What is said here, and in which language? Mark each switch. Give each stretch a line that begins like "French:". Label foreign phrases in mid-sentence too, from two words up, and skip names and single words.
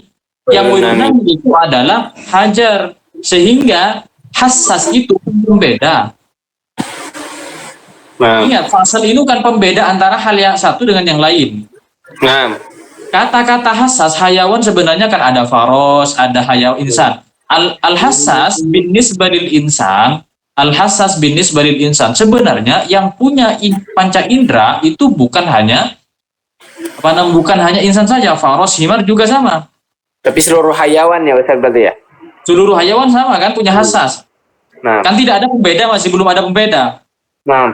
Indonesian: Yang
Arabic: غير نامٍ
Indonesian: itu adalah hajar. Sehingga hassas itu berbeda. Nah, Ingat, fasal ini kan pembeda antara hal yang satu dengan yang lain. nah. Kata-kata hassas, hayawan sebenarnya kan ada faros, ada hayawan insan.
Arabic: الحسّاس بالنسبة للإنسان، الحسّاس بالنسبة للإنسان.
Indonesian: Sebenarnya yang punya panca indera itu bukan hanya bukan hanya insan saja, faros, himar juga sama. Tapi seluruh hayawan ya, Ustaz, berarti ya? Seluruh hayawan sama kan punya hassas. Nah, Kan tidak ada pembeda, masih belum ada pembeda. nah.